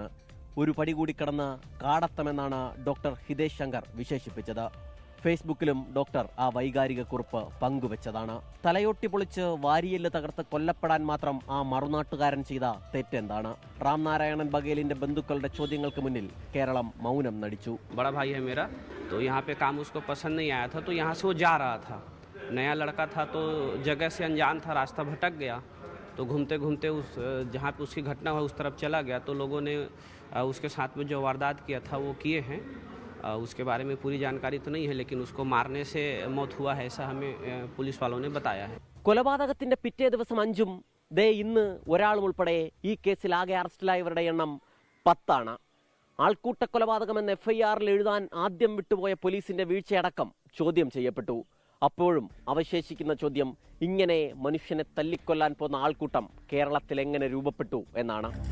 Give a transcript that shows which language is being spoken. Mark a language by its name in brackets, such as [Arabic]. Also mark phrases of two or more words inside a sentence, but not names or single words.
[Malayalam] ഒരു പടി കൂടി കടന്ന് കാടത്തമെന്നാണ് ഡോക്ടർ ഹിതേഷ് ശങ്കർ വിശേഷിപ്പിച്ചത്. ഫേസ്ബുക്കിലും ഡോക്ടർ ആ വൈകാരിക കുറിപ്പ് പങ്കുവച്ചതാണ്. തലയൊട്ടി പൊളിച്ച് വാരിയെല്ല് തകർത്ത് കൊല്ലപ്പെടാൻ മാത്രം ആ മറുനാട്ടുകാരൻ ചെയ്ത തെറ്റെന്താണ്? രാംനാരായണൻ ബഗേലിന്റെ ബന്ധുക്കളുടെ ചോദ്യങ്ങൾക്ക് മുന്നിൽ കേരളം മൗനം നടിച്ചു. [Hindi] बड़ा भाई है मेरा, तो यहाँ पे काम उसको पसंद नहीं आया था, तो यहाँ से वो जा रहा था. नया लड़का था तो जगह से अनजान था, रास्ता भटक गया, तो घूमते घूमते उस जहाँ पे उसकी घटना हुआ उस तरफ चला गया. तो लोगों ने उसके साथ में जो वारदात किया था वो किए हैं. उसके बारे में पूरी जानकारी तो नहीं है, लेकिन उसको मारने से मौत हुआ है, ऐसा हमें पुलिस वालों ने बताया है. [Malayalam] കൊലപാതകത്തിന്റെ പിറ്റേ ദിവസം 5-ഉം ദേ ഇന്ന് ഒരാളും ഉൾപ്പെടെ ഈ കേസിൽ ആകെ അറസ്റ്റിലായവരുടെ എണ്ണം 10 ആണ്. ആൾക്കൂട്ട കൊലപാതകമെന്ന് FIRൽ എഴുതാൻ ആദ്യം വിട്ടുപോയ പോലീസിന്റെ വീഴ്ചയടക്കം ചോദ്യം ചെയ്യപ്പെട്ടു. അപ്പോഴും അവശേഷിക്കുന്ന ചോദ്യം, ഇങ്ങനെ മനുഷ്യനെ തല്ലിക്കൊല്ലാൻ പോകുന്ന ആൾക്കൂട്ടം കേരളത്തിൽ എങ്ങനെ രൂപപ്പെട്ടു എന്നാണ്.